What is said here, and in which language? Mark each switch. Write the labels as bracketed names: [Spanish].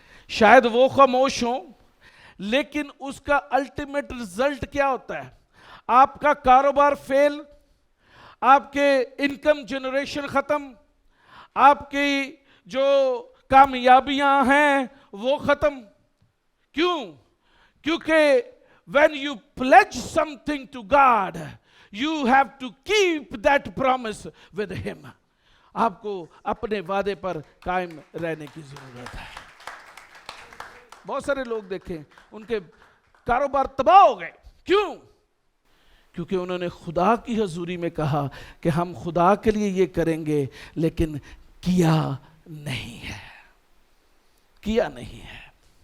[Hindi] शायद वो खामोश हो, लेकिन उसका अल्टीमेट रिजल्ट क्या होता है? आपका कारोबार फेल, आपके इनकम जनरेशन खत्म, आपकी जो कामयाबियां हैं वो खत्म। क्यों? क्योंकि [English] when you pledge something to God, you have to keep that promise with him. [Hindi] आपको अपने वादे पर कायम रहने की जरूरत है। बहुत सारे लोग देखें, उनके कारोबार तबाह हो गए। क्यों? क्योंकि उन्होंने खुदा की हजूरी में कहा कि हम खुदा के लिए ये करेंगे, लेकिन किया नहीं है, किया नहीं है।